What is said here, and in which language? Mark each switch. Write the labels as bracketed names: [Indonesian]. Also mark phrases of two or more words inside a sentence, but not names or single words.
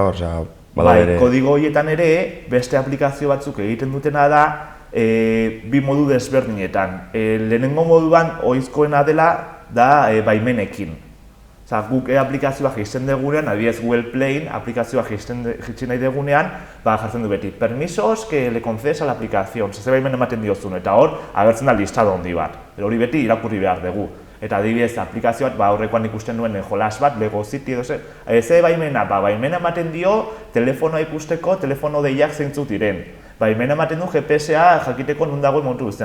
[Basque] Kodigo horietan ere, beste aplikazio batzuk egiten dutena da, bi modu desberdinetan. Lehenengo moduan ohizkoena dela da baimenekin. Osa, guk aplikazioa jaisten dugunean, adibidez Google Playn aplikazioa jaisten nahi dugunean, jartzen du beti, [Spanish] permisos que le concedes a la aplicación, [Basque] ze baimen ematen diozun, eta hor, agertzen da listado handi bat. Hori beti irakurri behar dugu. Eta adibidez, aplikazioa, aurrekoan ikusten nuen jolas bat, Lego City edo ze baimena, baimena ematen dio telefonoa ikusteko, telefono deiak zeintzuk diren. Baimena ematen du GPS-a jakiteko non dagoen momentu guztian.